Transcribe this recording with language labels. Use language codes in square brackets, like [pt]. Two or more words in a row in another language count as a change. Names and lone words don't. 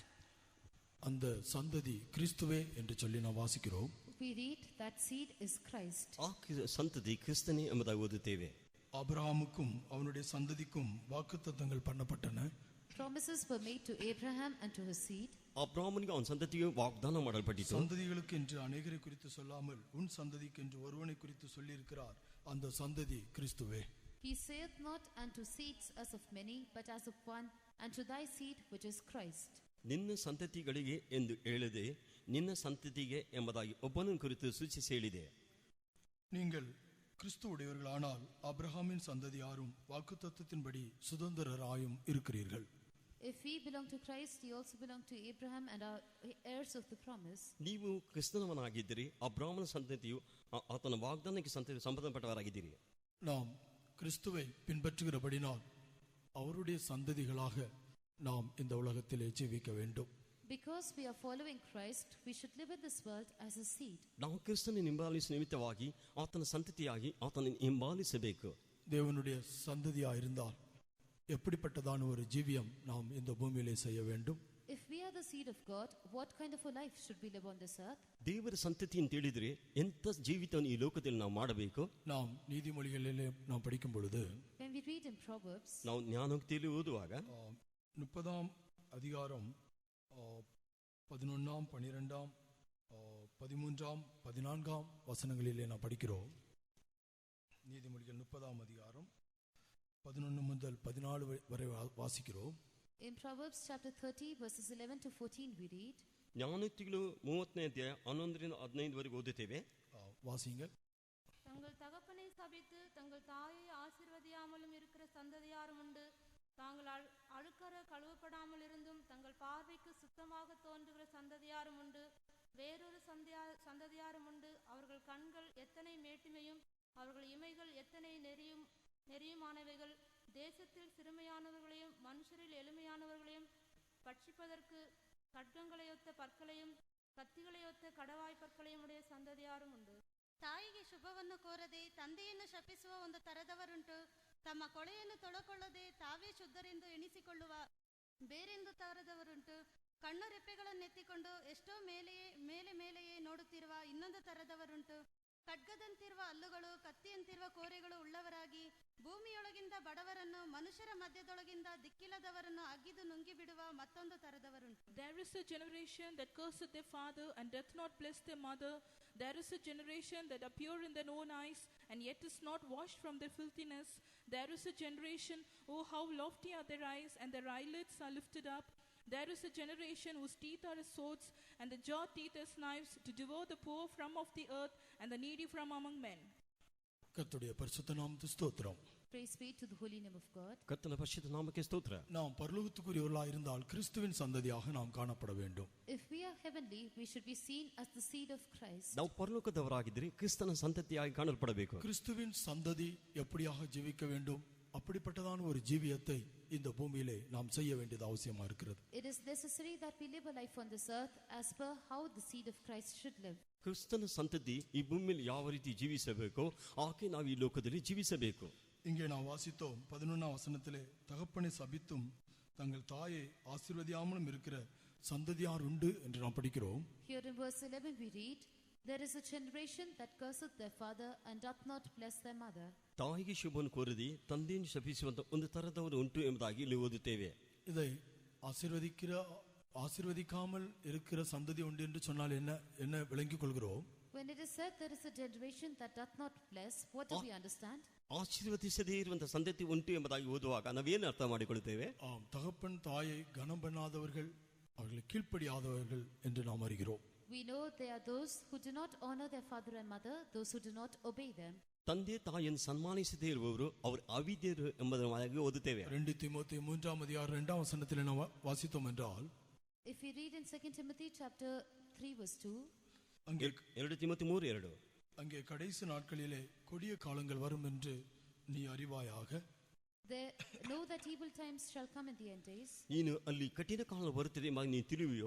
[ta] அந்த சந்ததி கிறிஸ்துவே என்று சொல்லி நாம் வாசிக்கிறோம். [en] We read that seed is Christ. [kn] ಆ ಸಂತತಿ ಕ್ರಿಸ್ತನೇ ಎಂಬುದಾಗಿ ಓದುತ್ತೇವೆ. [ta] ஆபிரகாமுக்கும் அவனுடைய சந்ததிக்கும் வாக்குத்தத்தங்கள் பண்ணப்பட்டன. [en] Promises were made to Abraham and to his seed. [kn] ಅಬ್ರಹಾಮನಿಗೆ ಅವನ ಸಂತತಿಗೆ ವಾಗ್ದಾನ ಮಾಡಲ್ಪಟ್ಟಿತು. [ta] சந்ததிகளுக்கு என்று அநேகரை குறித்து சொல்லாமல் உன் சந்ததிக்கு என்று ஒருவனை குறித்து சொல்லி இருக்கிறார். அந்த சந்ததி கிறிஸ்துவே. [en] He saith not unto seeds as of many, but as of one, and to thy seed which is Christ. [kn] ನಿನ್ನ ಸಂತತಿಗಳಿಗೆ ಎಂದು ಹೇಳದೆ ನಿನ್ನ ಸಂತತಿಗೆ ಎಂಬುದಾಗಿ ಒಬ್ಬನನ್ನು ಕುರಿತು ಸೂಚಿಸಿ ಹೇಳಿದೆ. [ta] நீங்கள் கிறிஸ்துவுடையவர்களானால் ஆபிரகாமின் சந்ததியாரும் வாக்குத்தத்தத்தின்படி சுதந்திரராயும் இருக்கிறீர்கள். [en] If we belong to Christ, we also belong to Abraham and are heirs of the promise. [kn] ನೀವು ಕ್ರಿಸ್ತನವನಾಗಿದ್ದೀರಿ, ಅಬ್ರಹಾಮನ ಸಂತತಿಯು ಆತನ ವಾಗ್ದಾನಕ್ಕೆ ಸಂಬಂಧಪಟ್ಟವರಾಗಿದ್ದೀರಿ. [ta] நாம் கிறிஸ்துவை பின்பற்றுகிறபடினால் அவருடைய சந்ததிகளாக நாம் இந்த உலகத்திலே ஜீவிக்க வேண்டும். [en] Because we are following Christ, we should live in this world as a seed. [kn] ನಾವು ಕ್ರಿಸ್ತನ ಹಿಂಬಾಲಿಸುವ ನಿಮಿತ್ತವಾಗಿ ಆತನ ಸಂತತಿಯಾಗಿ ಆತನ ಹಿಂಬಾಲಿಸಬೇಕು. [ta] தேவனுடைய சந்ததியாயிருந்தால் எப்படிப்பட்டதான ஒரு ஜீவியம் நாம் இந்த பூமியிலே செய்ய வேண்டும்? [en] If we are the seed of God, what kind of a life should we live on this earth? [kn] ದೇವರ ಸಂತತಿಯನ್ನು ತಿಳಿದ್ರೆ ಎಂತ ಜೀವಿತವನ್ನು ಈ ಲೋಕದಲ್ಲಿ ನಾವು ಮಾಡಬೇಕು? [ta] நாம் நீதிமொழிகளிலே நாம் படிக்கும் பொழுது [en] When we read in Proverbs, [kn] ನಾವು ಜ್ಞಾನೋಕ್ತಿಯಲ್ಲಿ ಓದುವಾಗ [ta] 30ஆம் அதிகாரம் 11ஆம் 12ஆம் 13ஆம் 14ஆம் வசனங்களிலே நாம் படிக்கிறோம். நீதிமொழிகள் 30ஆம் அதிகாரம் 11 முதல் 14 வரை வாசிக்கிறோம். [en] in Proverbs chapter 30 verses 11 to 14 we read. [kn] ಜ್ಞಾನೋಕ್ತಿಗಳು 30ನೇ ಅಧ್ಯಾಯ 11ರಿಂದ 15 ವರೆಗೆ ಓದುತ್ತೇವೆ. [ta] வாசிங்கள். தங்கள் தகப்பனை சபித்து தங்கள் தாயை ஆசீர்வதியாமலும் இருக்கிற சந்ததியாரும் உண்டு. தாங்கள் அழுக்கற கழுவப்படாமல் இருந்தும் தங்கள் பார்வைக்கு சுத்தமாக தோன்றுகிற சந்ததியாரும் உண்டு. வேறொரு சந்ததியாரும் உண்டு. அவர்கள் கண்கள் எத்தனை மேட்டிமையும் அவர்கள் இமைகள் எத்தனை நெறியுமானவைகள். தேசத்தில் சிறுமையானவர்களையும் மனுஷரில் எளிமையானவர்களையும் பட்சிப்பதற்கு ಖಡ್ಗங்களையொத்த ಪರ್ಕளையும் ಕತ್ತಿಗಳೆಯೊತ್ತ ಕಡವಾಯಿ ಪರ್ಕளையும் ಉடைய ಸಂತತಿಯಾரும் ಉಂಟು. [kn] ತಾಯಿಗೆ ಶುಭವನ್ನು ಕೋರದೆ ತಂದೆಯನ್ನು ಶಪಿಸುವ ಒಂದು ತರದವರುಂಟು. ತಮ್ಮ ಕೊಳೆಯನ್ನು ತೊಳಕೊಳ್ಳದೆ ತಾವೇ ಶುದ್ಧರೆಂದು ಎಣಿಸಿಕೊಳ್ಳುವ ಬೇರೆಂದು ತರದವರುಂಟು. ಕಣ್ಣು ರೆಪ್ಪೆಗಳನ್ನೆತ್ತಿಕೊಂಡು ಎಷ್ಟೋ ಮೇಲೆಯೇ ನೋಡುತ್ತಿರುವ ಇನ್ನೊಂದು ತರದವರುಂಟು. ಖಡ್ಗದಂತಿರುವ ಹಲ್ಲುಗಳು ಕತ್ತಿಯಂತಿರುವ ಕೋರೆಗಳು ಉಳ್ಳವರಾಗಿ ಭೂಮಿಯೊಳಗಿಂದ ಬಡವರನ್ನು ಮನುಷ್ಯರ ಮಧ್ಯದೊಳಗಿಂದ ದಿಕ್ಕಿಲ್ಲದವರನ್ನು ಅಗಿದು ನುಂಗಿಬಿಡುವ ಮತ್ತೊಂದು ತರದವರುಂಟು. [en] There is a generation that curseth their father and doth not bless their mother. There is a generation that appear in their own eyes and yet is not washed from their filthiness. There is a generation, oh how lofty are their eyes, and their eyelids are lifted up. There is a generation whose teeth are as swords, and the jaw teeth as knives, to devour the poor from off the earth and the needy from among men. [ta] கர்த்தருடைய பரிசுத்த நாமத்துக்கு ஸ்தோத்திரம். [en] Praise be to the holy name of God. [kn] ಕರ್ತನ ಪರಿಶುದ್ಧ ನಾಮಕ್ಕೆ ಸ್ತೋತ್ರ. [ta] நாம் பரலோகத்துக்குரியவர்களாக இருந்தால் கிறிஸ்துவின் சந்ததியாக நாம் காணப்பட வேண்டும். [en] If we are heavenly, we should be seen as the seed of Christ. [kn] ನಾವು ಪರಲೋಕದವರಾಗಿದ್ದರೆ ಕ್ರಿಸ್ತನ ಸಂತತಿಯಾಗಿ ಕಾಣಲ್ಪಡಬೇಕು. [ta] கிறிஸ்துவின் சந்ததி எப்படியாக ஜீவிக்க வேண்டும், அப்படிப்பட்டதான ஒரு ஜீவியத்தை இந்த பூமியிலே நாம் செய்ய வேண்டியது அவசியமா இருக்கிறது. [en] It is necessary that we live a life on this earth as per how the seed of Christ should live. [kn] ಕ್ರಿಸ್ತನ ಸಂತತಿ ಈ ಭೂಮಿಯಲ್ಲಿ ಯಾವ ರೀತಿ ಜೀವಿಸಬೇಕೋ ಹಾಗೆ ನಾವು ಈ ಲೋಕದಲ್ಲಿ ಜೀವಿಸಬೇಕು. [ta] இங்கே நாம் வாசித்தோம் 11ஆம் வசனத்திலே தகப்பனை சபித்தும் தங்கள் தாயை ஆசீர்வதியாமலும் இருக்கிற சந்ததியார் உண்டு என்று நாம் படிக்கிறோம். [en] Here in verse 11 we read, there is a generation that curseth their father and doth not bless their mother. [kn] ತಾಯಿಗೆ ಶುಭವನ್ನು ಕೋರದೆ ತಂದೆಯನ್ನು ಶಪಿಸುವಂತ ಒಂದು ತರದವರು ಉಂಟು ಎಂಬುದಾಗಿ ಇಲ್ಲಿ ಓದುತ್ತೇವೆ. [ta] இதை ஆசீர்வதிக்காமல் இருக்கிற சந்ததி உண்டு என்று சொன்னால் என்ன விளங்கிக் கொள்கிறோம்? [en] When it is said there is a generation that doth not bless, what do we understand? [kn] ಆಶೀರ್ವದಿಸದೇ ಇರುವಂತಹ ಸಂತತಿ ಉಂಟು ಎಂಬುದಾಗಿ ಓದುವಾಗ ನಾವೇನು ಅರ್ಥ ಮಾಡಿಕೊಳ್ಳುತ್ತೇವೆ? [ta] தகப்பன் தாயை கனம் பண்ணாதவர்கள், அவர்களை கீழ்ப்படியாதவர்கள் என்று நாம் அறிகிறோம். [en] We know there are those who do not honor their father and mother, those who do not obey them. [kn] ತಂದೆ ತಾಯಿಯನ್ನು ಸನ್ಮಾನಿಸದೇ ಇರುವವರು ಅವರು ಅವಿಧೇಯರು ಎಂಬುದನ್ನು ಓದುತ್ತೇವೆ. [ta] 2 தீமோத்தேயு 3ஆம் அதிகாரம் 2ஆம் வசனத்தில் நாம் வாசித்தோம் என்றால், [en] if we read in 2 Timothy chapter 3 verse 2, [ta] அங்கே 2 ತಿಮೋಥಿ 3:2, அங்கே கடைசி நாட்களிலே கொடிய காலங்கள் வரும் என்று நீ அறிவாயாக. [en] There know that evil times shall come in the end days. [kn] ನೀನು ಅಲ್ಲಿ ಕಠಿಣ ಕಾಲ ಬರುತ್ತದೆ ಎಂಬ ನೀನು ತಿಳಿಯುವಿಯೋ?